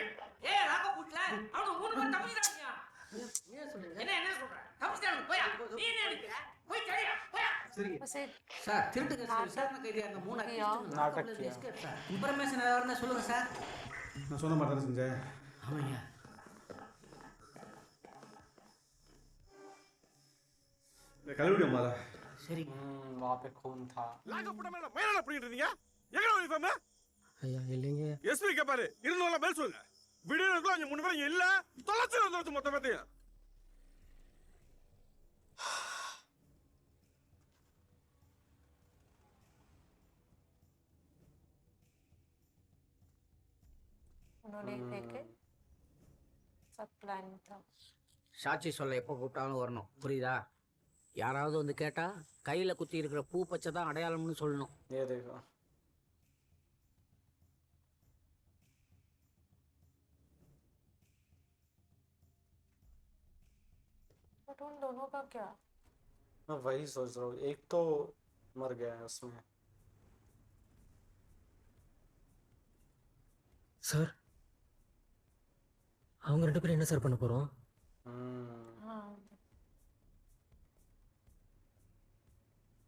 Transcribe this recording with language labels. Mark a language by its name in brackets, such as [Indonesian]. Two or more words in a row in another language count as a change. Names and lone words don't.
[Tamil] ஏய் ராக புட்ல அவன 3 பேர் தப்பிச்சாங்க. என்ன என்ன சொல்ற? தப்பிச்சாங்க போயா. நீ என்ன நினைக்கிற? போய் சரியா போயா. [Hindi] वैसे [Tamil] சார் திருட்டு கேஸ் விசாரணை கைதியா இருந்த 3 அக்யூஸ்ட் [Hindi] नाटक किया. [Tamil] எஸ்கேப் சார். இன்ஃபர்மேஷன் ஏதாவது இருந்தால் சொல்லுங்க சார். நான் சொன்ன மாதிரி தானே செஞ்சேன். ஆமாங்க. இந்த கழுவிட மாதா. சரி [Hindi] वहाँ पे खून था. [Tamil] லாக்கப்பட்ட மேல மயிலால பண்ணிட்டு இருந்தீங்க. எங்க யூனிஃபார்ம்? ஐயா இல்லைங்க. எஸ்பி கேப்பாரு. இருந்தவங்கள மேல் சொல்லுங்க. வீடியோல இருக்க அங்க 3 பேரும் இல்ல. தொலைச்சு மொத்த பேத்தையும். [Hindi] उन्होंने देखे सब प्लान था. [Tamil] சாட்சி சொல்ல எப்போ கூப்பிட்டாலும் வரணும், புரியுதா? யாராவது வந்து கேட்டால் கையில் குத்தி இருக்கிற பூ பச்சை தான் அடையாளம்னு சொல்லணும். [Hindi] ये देखो. बट उन दोनों का क्या? मैं वही सोच रहा हूँ. एक तो मर गया है उसमें. [Tamil] சார் அவங்க 2 பேரும் என்ன சார் பண்ண போகிறோம்? [Hindi] हाँ